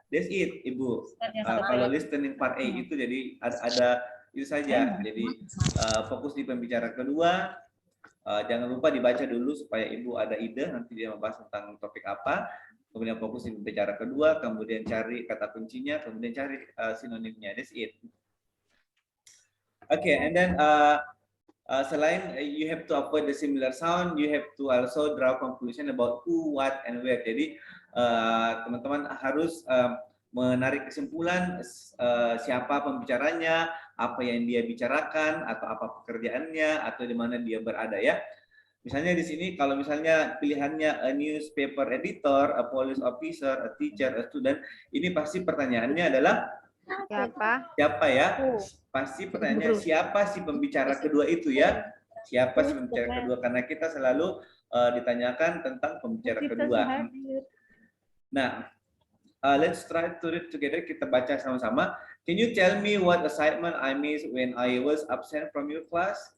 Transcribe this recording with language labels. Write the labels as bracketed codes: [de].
[en] That's it, [id] Ibu. Kalau listening part A itu jadi ada itu saja. Jadi fokus di pembicara kedua. Jangan lupa dibaca dulu supaya Ibu ada ide nanti dia membahas tentang topik apa. Kemudian fokus di pembicara kedua, kemudian cari kata kuncinya, kemudian cari sinonimnya. [en] That's it. Okay, and then selain you have to avoid the similar sound, you have to also draw conclusion about who, what, and where. [id] Jadi teman-teman harus menarik kesimpulan siapa pembicaranya, apa yang dia bicarakan, atau apa pekerjaannya, atau di mana dia berada, ya. Misalnya di sini kalau misalnya pilihannya a newspaper editor, a police officer, a teacher, a student, ini pasti pertanyaannya adalah siapa ya? Pasti pertanyaannya siapa si pembicara kedua itu, ya? Siapa si pembicara kedua? Karena kita selalu ditanyakan tentang pembicara kedua. [en] Nah, let's try to read together. [id] Kita baca sama-sama. [en] Can you tell me what assignment I missed when I was absent from your class?